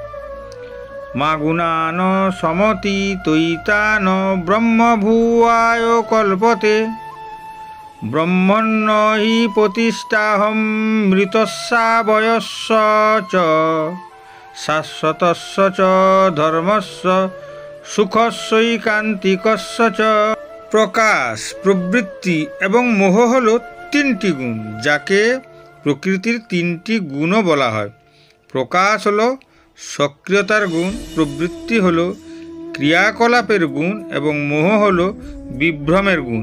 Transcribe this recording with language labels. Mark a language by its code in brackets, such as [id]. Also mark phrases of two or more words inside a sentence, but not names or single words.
[sa] মা গুণান সমতীতৈতান ব্রহ্মভুয়ায় কল্পতে ব্রহ্মণ্য হি প্রতিষ্ঠাহম মৃতস্যাবয়স্য চ শাশ্বতস্য চ ধর্মস্য সুখস্যৈকান্তিকস্য চ। [bn] প্রকাশ, প্রবৃত্তি এবং মোহ হল তিনটি গুণ, যাকে প্রকৃতির তিনটি গুণও বলা হয়। প্রকাশ হলো সক্রিয়তার গুণ, প্রবৃত্তি হলো ক্রিয়াকলাপের গুণ এবং মোহ হলো বিভ্রমের গুণ।